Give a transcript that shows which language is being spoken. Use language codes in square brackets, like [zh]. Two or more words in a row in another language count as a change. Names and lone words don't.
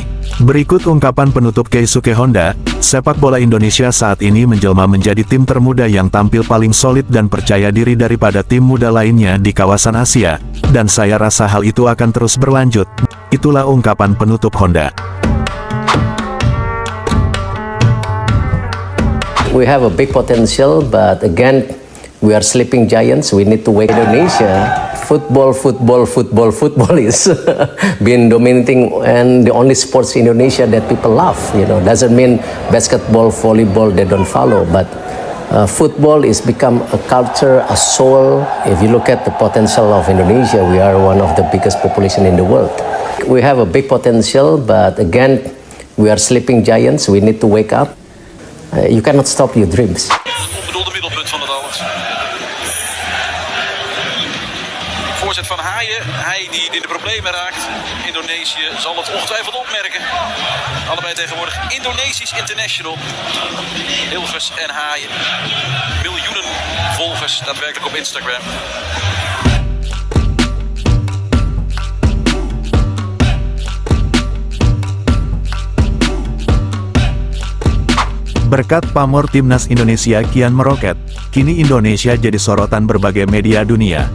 [id] Berikut ungkapan penutup Keisuke Honda, sepak bola Indonesia saat ini menjelma menjadi tim termuda yang tampil paling solid dan percaya diri daripada tim muda lainnya di kawasan Asia, dan saya rasa hal itu akan terus berlanjut. Itulah ungkapan penutup Honda. [en] We have a big potential, but again, we are sleeping giants. We need to wake Indonesia. Football is been dominating, and the only sports in Indonesia that people love. Doesn't mean basketball, volleyball they don't follow, but Football is become a culture, a soul. If you look at the potential of Indonesia, we are one of the biggest population in the world. We have a big potential, but again, we are sleeping giants. We need to wake up. You cannot stop your dreams. [nl] Onbedoelde middelpunt van het alles. Voorzet van Haaien. Hij die in de problemen raakt. Indonesië zal het ongetwijfeld opmerken. Allebei tegenwoordig Indonesisch International. Hilgers en Haaien. Miljoenen volgers daadwerkelijk op Instagram. [id] Berkat pamor timnas Indonesia kian meroket, kini Indonesia jadi sorotan berbagai media dunia.